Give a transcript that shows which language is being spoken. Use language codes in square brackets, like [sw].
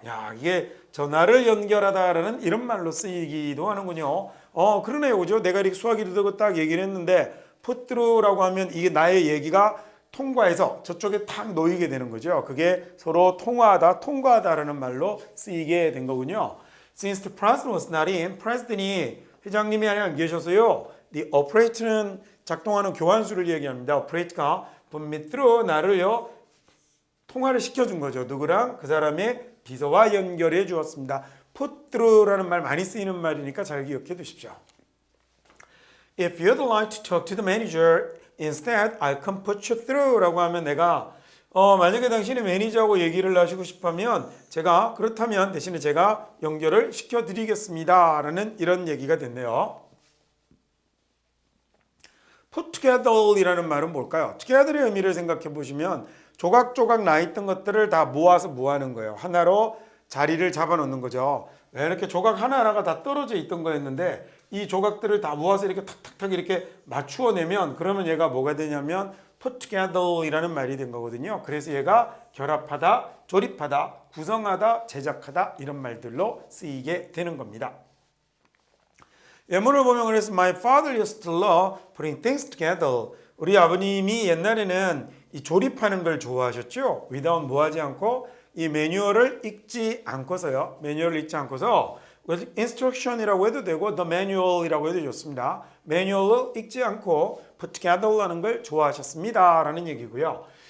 [ko] 야, 이게 전화를 연결하다라는 이런 말로 쓰이기도 하는군요. 그러네요. 그죠? 내가 이렇게 수화기를 들고 딱 얘기를 했는데 put through라고 하면 이게 나의 얘기가 통과해서 저쪽에 탁 놓이게 되는 거죠. 그게 서로 통화하다, 통과하다라는 말로 쓰이게 된 거군요. [en] Since the president was not in, [ko] 프레지던이 회장님이 안 계셔서요. The operator는 작동하는 교환수를 얘기합니다. operator가 put me through 나를요 통화를 시켜준 거죠. 누구랑? 그 사람의 비서와 연결해 주었습니다. put through라는 말 많이 쓰이는 말이니까 잘 기억해 두십시오. [en] If you'd like to talk to the manager instead, I can put you through [ko] 라고 하면 내가 만약에 당신이 매니저하고 얘기를 하시고 싶으면 그렇다면 대신에 제가 연결을 시켜드리겠습니다 라는 이런 얘기가 됐네요. put together이라는 말은 뭘까요? together의 의미를 생각해 보시면 조각조각 나 있던 것들을 다 모아서 모아는 거예요. 하나로 자리를 잡아 놓는 거죠. 왜 이렇게 조각 하나하나가 다 떨어져 있던 거였는데 이 조각들을 다 모아서 이렇게 탁탁탁 이렇게 맞추어 내면 그러면 얘가 뭐가 되냐면 put together이라는 말이 된 거거든요. 그래서 얘가 결합하다, 조립하다, 구성하다, 제작하다 이런 말들로 쓰이게 되는 겁니다. 예문을 보면 그래서 [en] My father used to love putting things together. [ko] 우리 아버님이 옛날에는 이 조립하는 걸 좋아하셨죠. without 뭐하지 않고 이 매뉴얼을 읽지 않고서요. 매뉴얼을 읽지 않고서 instruction이라고 해도 되고 the manual이라고 해도 좋습니다. 매뉴얼을 읽지 않고 put together라는 걸 좋아하셨습니다 라는 얘기고요.